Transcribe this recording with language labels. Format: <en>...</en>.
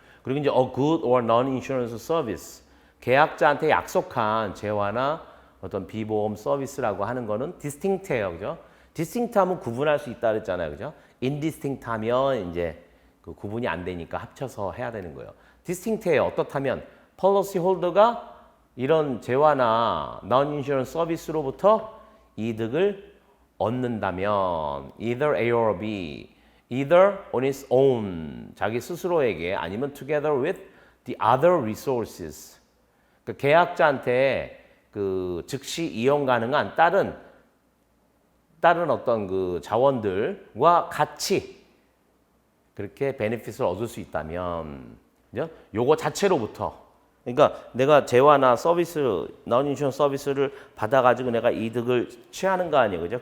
<ko>그리고 이제</ko> <en>a good or non-insurance service</en> <ko>계약자한테 약속한 재화나 어떤 비보험 서비스라고 하는 거는 distinct해요, 그죠? distinct하면 구분할 수 있다 그랬잖아요, 그죠? indistinct,하면 이제 그 구분이 안 되니까 합쳐서 해야 되는 거예요. distinct해요. 어떻다면 policy holder가 이런 재화나 non-insurance 서비스로부터 이득을 얻는다면</ko> <en>either A or B, either on its own,</en> <ko>자기 스스로에게 아니면</ko> <en>together with the other resources,</en> <ko>그 계약자한테 그 즉시 이용 가능한 다른 어떤 그 자원들과 같이 그렇게 베네핏을 얻을 수 있다면, 그죠? 요거 자체로부터. 그러니까 내가 재화나 서비스, non-insurance 서비스를 받아가지고 내가 이득을 취하는 거 아니에요, 그죠?</ko>